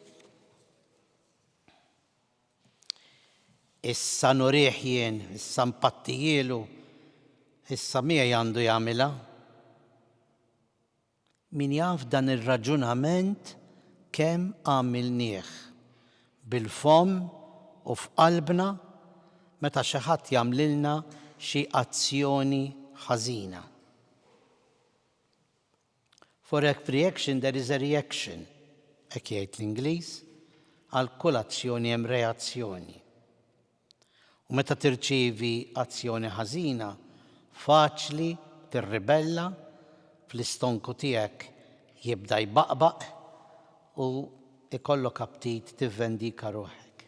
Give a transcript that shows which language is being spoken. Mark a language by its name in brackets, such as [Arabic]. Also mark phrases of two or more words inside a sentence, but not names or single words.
[Maltese] Issa nurih jien, issa mpattijielu, issa mija għandu jagħmilha. Min jaf dan ir-raġunament kemm għamilnieh bil-fom u f'qalbna meta xi ħadd jagħmlilna xi azzjoni ħażina. [English] For every action there is a reaction. [Maltese] Hekk jgħid l-Ingliż, għal kull azzjoni hemm reazzjoni. U meta tirċievi azzjoni ħażina, faċli tirribella, fl-istonku tiegħek jibda jbaqbaq u ikollok aptit tivvendika ruħek.